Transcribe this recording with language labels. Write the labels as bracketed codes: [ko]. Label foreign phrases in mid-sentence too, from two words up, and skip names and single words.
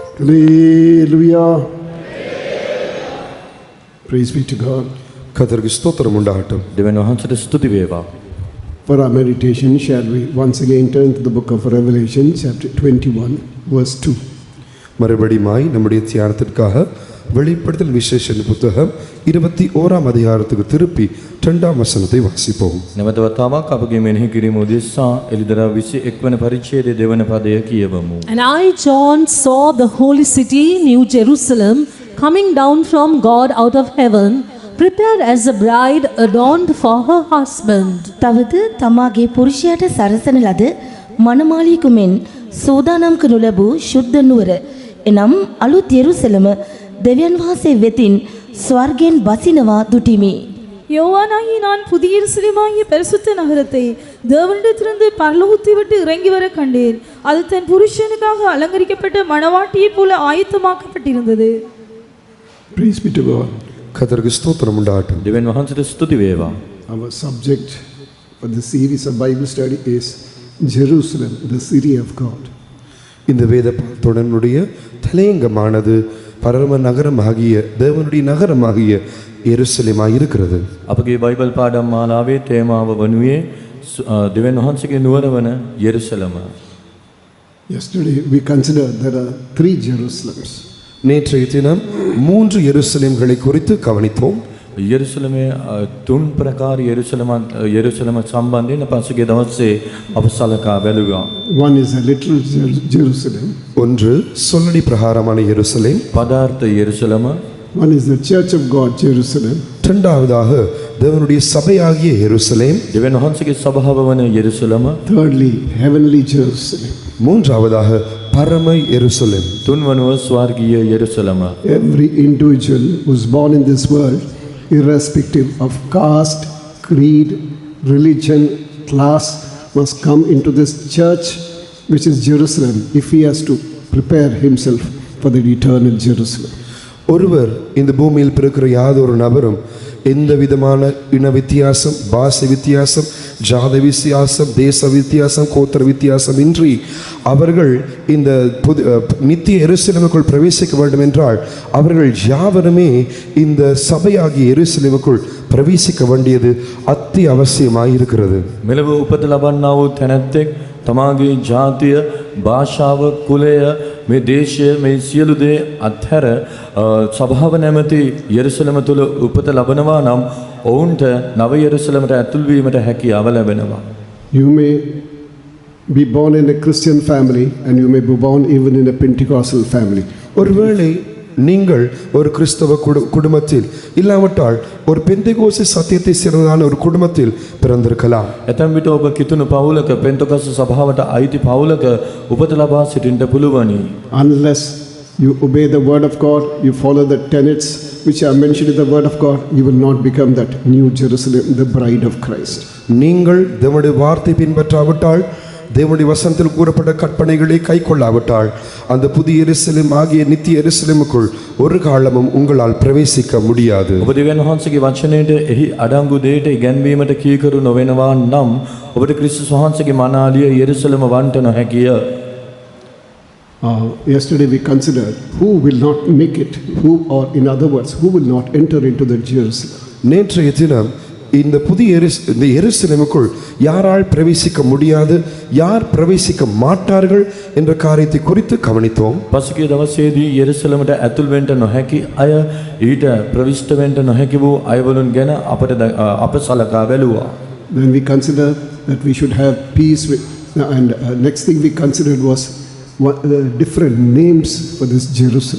[en] Hallelujah. Praise be to God. [ta] கர்த்தருக்கு ஸ்தோத்திரம் உண்டாகட்டும். [si] දෙවියන් වහන්සේට ස්තුති වේවා. [en] For our meditation, shall we once again turn to the book of Revelation, chapter 21, verse 2. [ta] மறுபடியுமாய் நம்முடைய தியானத்திற்காக வெளிப்படுத்தல் விசேஷன் புத்தகம் 21ஆம் அதிகாரத்துக்கு திருப்பி 2ஆம் வசனத்தை வாசிப்போம். [si] නැවත වතාවක් අපගේ මෙනෙහි කිරීම උදෙසා එළිදරව් 21 වන පරිච්ඡේදයේ දෙවන පදය කියවමු. [en] And I, John, saw the holy city, New Jerusalem, coming down from God out of heaven, prepared as a bride adorned for her husband. [si] තවද තමාගේ පුරුෂයාට සරසන ලද මනමාලියෙකු මෙන් සූදානම් කරනු ලැබූ ශුද්ධ නුවර එනම් අලුත් යෙරුසලම දෙවියන් වහන්සේ වෙතින් ස්වර්ගයෙන් බසිනවා දුටිමි. [ta] யோவானாகி நான் புதிய எருசலேமாகிய பரிசுத்த நகரத்தை தேவனிடத்திலிருந்து பரலோகத்தை விட்டு இறங்கி வர கண்டேன். அது தன் புருஷனுக்காக அலங்கரிக்கப்பட்ட மணவாட்டியைப் போல ஆயத்தமாக்கப்பட்டிருந்தது. [en] Praise be to God. [ta] கர்த்தருக்கு ஸ்தோத்திரம் உண்டாகட்டும். [si] දෙවියන් වහන්සේට ස්තුති වේවා. [en] Our subject for the series of Bible study is Jerusalem, the city of God. [ta] இந்த வேத பாடத்தினுடைய தலையங்கமானது பரம நகரமாகிய தேவனுடைய நகரமாகிய எருசலேமாய் இருக்கிறது. [si] අපගේ බයිබල් පාඩම් මාලාවේ තේමාව වනුයේ දෙවියන් වහන්සේගේ නුවර වන යෙරුසලම. [en] Yesterday we considered there are 3 Jerusalems. [ta] நேற்றைய தினம் 3 எருசலேம்களை குறித்து கவனித்தோம். [si] යෙරුසලමේ තුන් ප්‍රකාර යෙරුසලම සම්බන්ධයෙන් පසුගිය දවසේ අප සලකා බැලුවා. [en] One is a literal Jerusalem. [ta] ஒன்று சொல்லடி பிரகாரமான எருசலேம். [si] පදාර්ථ යෙරුසලම. [en] One is the Church of God, Jerusalem. [ta] இரண்டாவதாக தேவனுடைய சபையாகிய எருசலேம். [si] දෙවියන් වහන්සේගේ සභාව වන යෙරුසලම. [en] Thirdly, heavenly Jerusalem. [ta] மூன்றாவதாக பரம எருசலேம். [si] තුන්වනුව ස්වර්ගීය යෙරුසලම. [en] Every individual who is born in this world, irrespective of caste, creed, religion, class, must come into this church which is Jerusalem if he has to prepare himself for the eternal Jerusalem. [ta] ஒருவர் இந்த பூமியில் பிறக்கிற யாதொரு நபரும் எந்த விதமான இன வித்தியாசம், பாஷை வித்தியாசம், ஜாதி வித்தியாசம், தேச வித்தியாசம், கோத்திர வித்தியாசம் இன்றி அவர்கள் இந்த நித்திய எருசலேமுக்குள் பிரவேசிக்க வேண்டும் என்றால் அவர்கள் யாவருமே இந்த சபையாகிய எருசலேமுக்குள் பிரவேசிக்க வேண்டியது அத்தியாவசியமாயிருக்கிறது. [si] මෙලව උපත ලබන්නා වූ තැනැත්තෙක් තමාගේ ජාතිය, භාෂාව, කුලය, මේ දේශය, මේ සියලු දේ අත්හැර සභාව නැමැති යෙරුසලම තුල උපත ලබනවා නම් ඔවුන්ට නව යෙරුසලමට ඇතුල් වීමට හැකියාව ලැබෙනවා. [en] You may be born in a Christian family and you may be born even in a Pentecostal family. [ta] ஒருவேளை நீங்கள் ஒரு கிறிஸ்தவ குடும்பத்தில் இல்லாவிட்டால் ஒரு பெந்தெகோஸ்தே சத்தியத்தை சேர்ந்ததான ஒரு குடும்பத்தில் பிறந்திருக்கலாம். [si] ඇතැම් විට ඔබ කිතුණු පවුලක පෙන්තකොස්ත සභාවට අයිති පවුලක උපත ලබා සිටින්නට පුළුවනි. [en] Unless you obey the word of God, you follow the tenets which are mentioned in the word of God, you will not become that new Jerusalem, the bride of Christ. [ta] நீங்கள் தேவனுடைய வார்த்தை பின்பற்றாவிட்டால், தேவனுடைய வசனத்தில் கூறப்பட்ட கற்பனைகளை கை கொள்ளாவிட்டால் அந்த புதிய எருசலேம் ஆகிய நித்திய எருசலேமுக்குள் ஒரு காலமும் உங்களால் பிரவேசிக்க முடியாது. [si] ඔබ දෙවියන් වහන්සේගේ වචනයට එහි අඩංගු දෙයට ඉගැන්වීමට කීකරු නොවෙනවා නම් ඔබට ක්‍රිස්තුස් වහන්සේගේ මනාලිය යෙරුසලම වන්ට නොහැකිය. [en] Yesterday we considered who will not make it, who, or in other words, who will not enter into the Jerusalem. [ta] நேற்றைய தினம் இந்த புதிய எருசலேமுக்குள் யாரால் பிரவேசிக்க முடியாது, யார் பிரவேசிக்க மாட்டார்கள் என்ற காரியத்தை குறித்து கவனித்தோம். [si] පසුගිය දවසේදී යෙරුසලමට ඇතුල් වෙන්න නොහැකි අය, ඊට ප්‍රවිෂ්ඨ වෙන්න නොහැකි වූ අයවලුන් ගැන අප සලකා බැලුවා. [en] Then we considered that we should have peace with, and next thing we considered was different names for this Jerusalem.